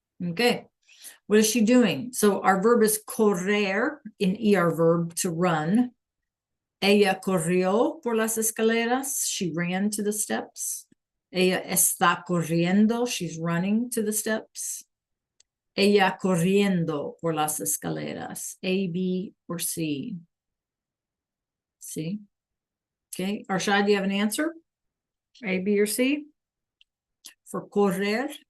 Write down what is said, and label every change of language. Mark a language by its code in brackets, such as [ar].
[en] Okay. What is she doing? So our verb is correr in ER verb, to run. [es] Ella corrió por las escaleras. [en] She ran to the steps. [es] Ella está corriendo. [en] She's running to the steps. [es] Ella corriendo por las escaleras. [en] A, B, or C? C. Okay. Arshad, do you have an answer? A, B, or C? For correr?